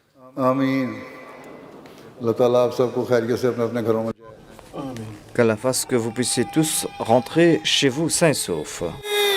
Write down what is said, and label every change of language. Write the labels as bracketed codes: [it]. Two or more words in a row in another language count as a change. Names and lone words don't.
[hi] आमीन। अल्लाह ताला आप सबको खैरियत से अपने अपने घरों में [fr] Qu'Allah fasse que vous puissiez tous rentrer chez vous sains et saufs.